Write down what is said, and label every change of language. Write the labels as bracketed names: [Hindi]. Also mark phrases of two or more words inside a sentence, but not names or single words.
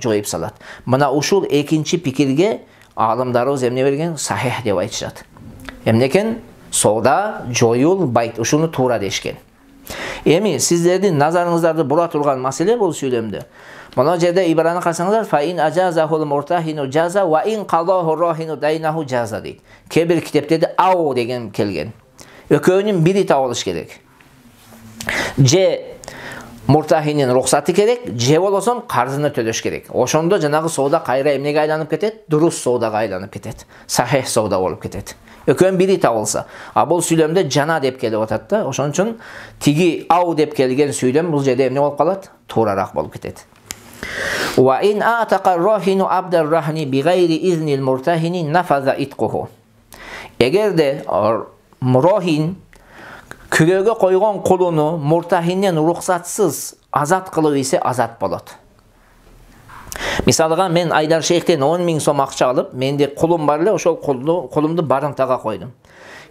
[Kyrgyz] Жоюп салат. Мына ушул экинчи пикирге аалымдарыбыз эмне берген? Сахих деп айтышат. Эмне экен? Соода жоюлбайт, ушуну туура дешкен. Эми сиздердин назарыңыздарды бура турган маселе бул сүйлөмдө. Мына жерде ибараны карасаңыздар, [Arabic] فإن أجازه المرتهن جاز وإن قضاه الراهن دينه جاز дейт. [Kyrgyz] Кээ бир китептерде ау деген келген. Экөөнүн бири табылыш керек. Же муртахинин рухсаты керек, же болбосом карзыны төлөш керек. Ошондо жанагы соода кайра эмнеге айланып кетет? Дурус соодага айланып кетет. Сахих соода болуп кетет. Экөөнүн бири табылса. А бул сүйлөмдө жана деп келип атат да. Ошон үчүн тиги ау деп келген сүйлөм бул жерде эмне болуп калат? Туурараак болуп кетет. [Arabic] وإن أعتق الراهن عبد الرهن بغير إذن المرتهن نفذ عتقه. [Kyrgyz] Эгерде рохин күрөгө койгон кулуну муртахинден рухсатсыз азат кылып ийсе, азат болот. Мисалга мен Айдар Шейхтен 10 000 сом акча алып, менде кулум бар эле, ошол кулумду барымтага койдум.